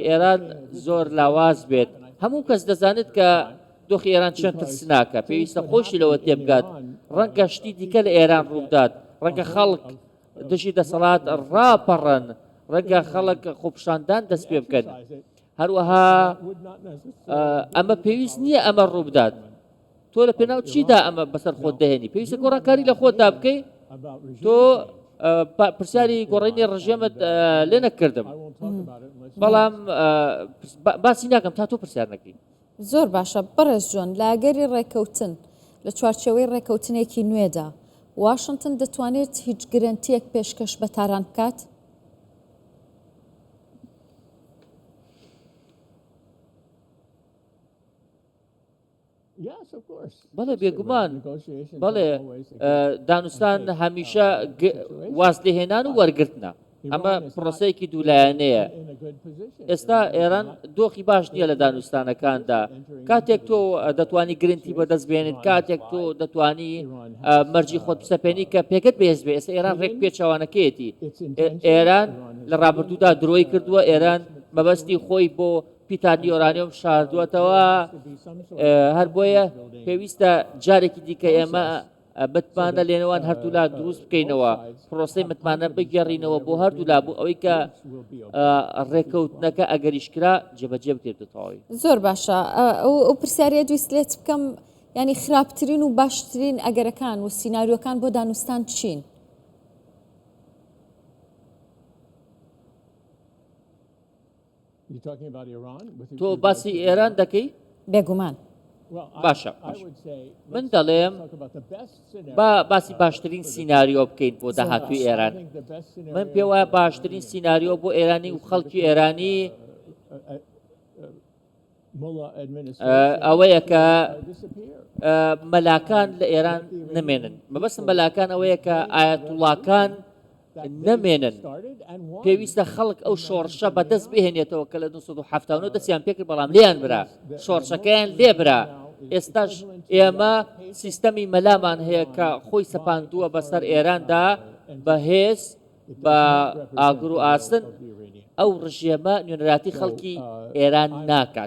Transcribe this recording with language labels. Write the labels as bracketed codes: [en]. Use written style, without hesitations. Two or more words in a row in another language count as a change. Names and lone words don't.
[ckb] ئێران زۆر لاواز بێت هەموو کەس دەزانێت کە دۆخی ئێران چەند ترسناکە پێویستە خۆشی لەوە تێبگات ڕەنگە شتی دیکە لە ئێران ڕوودات ڕەنگە خەڵک دژی دەسەڵات ڕاپەڕن ڕەنگە خەڵک خۆپشاندان دەست پێ بکەن هەروەها ئەمە پێویست نییە ئەمە ڕوو بدات تۆ لە پێناو چیدا ئەمە بەسەر خۆت دەهێنی پێویستە گۆڕانکاری لە خۆتدا بکەی [en] about regime تۆ change. [ckb] پرسیاری گۆڕینی ڕژێمت لێ نەکردم [en] I won't talk about it unless [ckb] بەڵام باسی ناکەم تا تۆ پرسیار نەکەی زۆر باشە بەڕێز جۆن لاگەری ڕێکەوتن لە چوارچەوەی ڕێکەوتنێکی نوێدا واشنگتن دەتوانێت هیچ گرنتیەک پێشکەش بە تاران بکات؟ [en] yes, of course. [ckb] بەڵێ بێگومان Negotiations بەڵێ [en] are always a [ckb] دانوستان هەمیشە واز لێهێنان و وەرگرتنە ئەمە پرۆسەیەکی دوولایەنەیە [en] in a good position. [ckb] ئێستا ئێران دۆخی باش نییە لە دانوستانەکاندا کاتێک تۆ دەتوانی گرنتی بەدەست بێنیت کاتێک تۆ دەتوانی مەرجی خۆت بسەپێنی کە پێکت بێز بێ ئێستا ئێران ڕێک پێچوانەکەیەتی ئێران لە ڕابردوودا درۆی کردووە ئێران مەبەستی خۆی بۆ پیتانی ئۆرانیۆم شاردووەتەوە هەر بۆیە پێویستە جارێکی دیکە ئێمە متمانە لێنەوەن هەردوولا دروست بکەینەوە پرۆسی متمانە بگەڕینەوە بۆ هەردوولا بۆ ئەوەی کە ڕێکەوتنەکە ئەگەریشکرا جێبەجێ بکرێتە تەواوی زۆر باشە ئەو پرسیارە دویست لێت بکەم ینی خراپترین و باشترین ئەگەرەکان و سیناریۆکان بۆ دانوستان چین؟ [en] You're talking about Iran? With [ckb] تۆ باسی ئێران دەکەی بێگومان well, باشە [en] I would say [ckb] من دەڵێم [en] talk about the best scenario. [ckb] باسی باشترین سیناریۆ بکەین بۆ داهاتووی ئێران [en] I think the best scenario [ckb] من پێ وایە باشترین سیناریۆ بۆ ئێرانی و خەڵکی ئێرانی [en] Mullah administration [ckb] ئەوەیە کە disappear. مەلاکان لە ئێران نمێنن مەبەستم مەلاکان ئەوەیە کە ئاەتوڵاکان نەمێنن [en] Started and won. [ckb] پێویستە خەڵک ئەو شۆڕشە بەدەست بهێنێتەوە کە لە 1970 دەستیان پێکرد بەڵام لێیان برا شۆڕشەکەیان لێ برا ئێستاش ئێمە سیستەمی مەلامان هەیە کە خۆی سەپاندووە بەسەر ئێراندا بە هێز بە ئاگر و ئاستن ئەو ڕژێمە نوێنەراتی خەڵکی ئێران ناکات